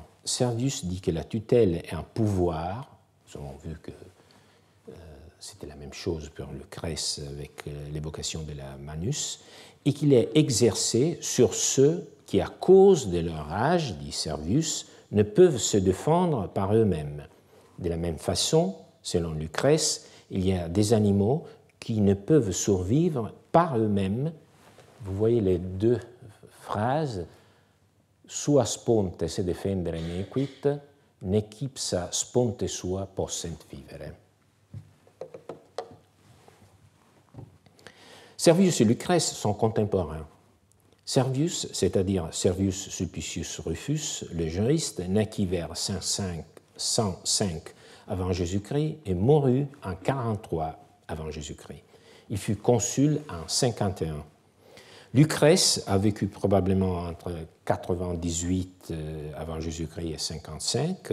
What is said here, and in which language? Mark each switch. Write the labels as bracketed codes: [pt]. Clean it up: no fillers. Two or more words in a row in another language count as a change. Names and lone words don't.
[fr] Servius dit que la tutelle est un pouvoir, nous avons vu que c'était la même chose pour Lucrèce avec l'évocation de la manus, et qu'il est exercé sur ceux qui, à cause de leur âge, dit Servius, ne peuvent se défendre par eux-mêmes. De la même façon, selon Lucrèce, il y a des animaux qui ne peuvent survivre par eux-mêmes. Vous voyez les deux phrases, [la] sua sponte se defendere nequit, nequipsa sponte sua possent vivere. [fr] Servius et Lucrèce sont contemporains. Servius, c'est-à-dire Servius Sulpicius Rufus, le juriste, naquit vers 105 avant Jésus-Christ et mourut en 43 avant Jésus-Christ. Il fut consul en 51. Lucrèce a vécu probablement entre 98 avant Jésus-Christ et 55.